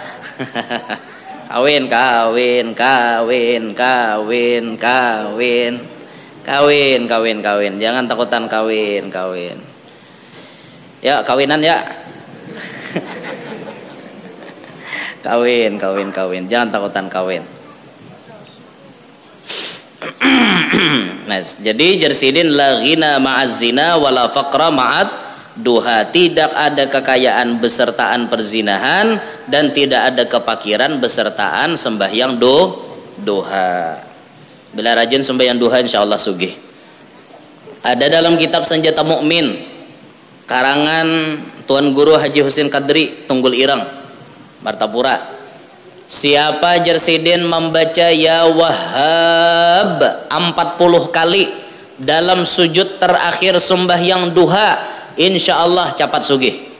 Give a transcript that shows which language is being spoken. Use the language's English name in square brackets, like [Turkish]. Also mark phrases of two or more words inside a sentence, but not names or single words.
[Banjar] Kawin. Jangan takutan kawin. Ya, kawinan ya. Kawin. Jangan takutan kawin. Nah, jadi jersidin [Arabic] لا غنى مع الزنا ولا فقر مع الضحى. [Banjar] Tidak ada kekayaan besertaan perzinahan dan tidak ada kepakiran besertaan sembahyang duha. Bila rajin sembahyang duha insyaallah sugih. Ada dalam kitab Senjata Mukmin karangan Tuan Guru Haji Husin Kadri Tunggul Ireng Martapura. Siapa jersidin membaca [Arabic] يا وهاب [Banjar] 40 kali dalam sujud terakhir sembahyang duha, insyaallah cepat sugih.